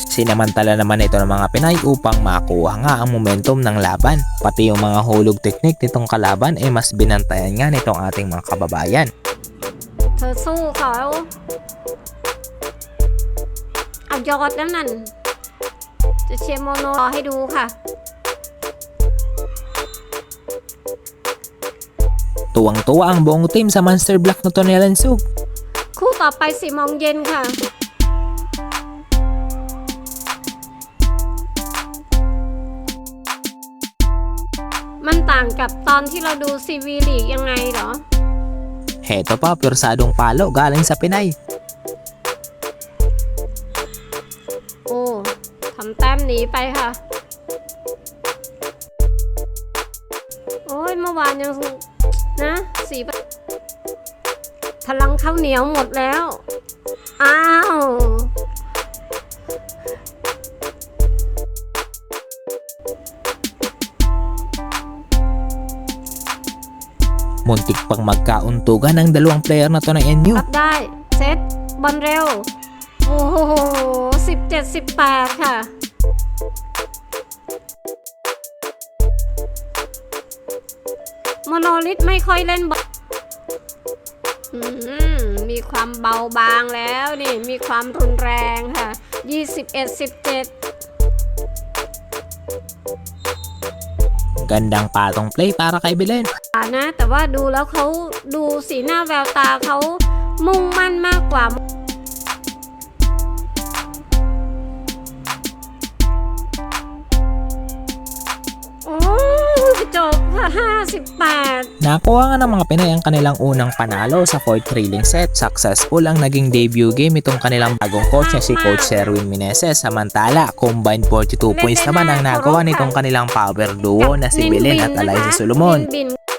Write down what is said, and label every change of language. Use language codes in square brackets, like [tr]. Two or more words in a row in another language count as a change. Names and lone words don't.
[tl] Sinamantala naman ito ng mga Pinay upang makuha nga ang momentum ng laban. Pati yung mga hulog technique nitong kalaban mas binantayan nga nitong ating mga kababayan. [th] เธอสู้เขาเอายอดแล้วนั่น จะเชียร์โมโนให้ดูค่ะ [tl] Tuwang-tuwa ang buong team sa [en] monster block [tl] na to ni Lansug. [th] คู่ต่อไป4 โมงเย็นค่ะ มันต่างกับตอนที่เราดูซีวีลีกยังไงเหรอ [tl] Heto pa, pwersadong palo galing sa Pinay. [th] โอ้ทำแต้มหนีไปค่ะ โอ้ยเมื่อวานยังนะพลังข้าวเหนียวหมดแล้ว อ้าว [tl] Muntik pang magkauntugan ng 2 player na to ng NU. [th] รับได้ เซตบอลเร็ว โอ้โห17-18 ค่ะ โมโนลิทไม่ค่อยเล่นบอลมีความเบาบางแล้วนี่ มีความรุนแรงค่ะ 21-17 [tl] Gandang patong play para kay Belen. [th] นะแต่ว่าดูแล้วเขาดูสีหน้าแววตาเขามุ่งมั่นมากกว่า โอ้จบค่ะ58 [tl] Nakuha nga ng mga Pinay ang kanilang unang panalo sa 4th [en] thrilling set. [tl] Successful ang naging [en] debut game [tl] itong kanilang bagong coach na si Coach Sherwin Meneses. Samantala, combined 42 points naman ang nagawa nitong kanilang [en] power duo [tl] na si Belen at Eliza Solomon. [th] บิน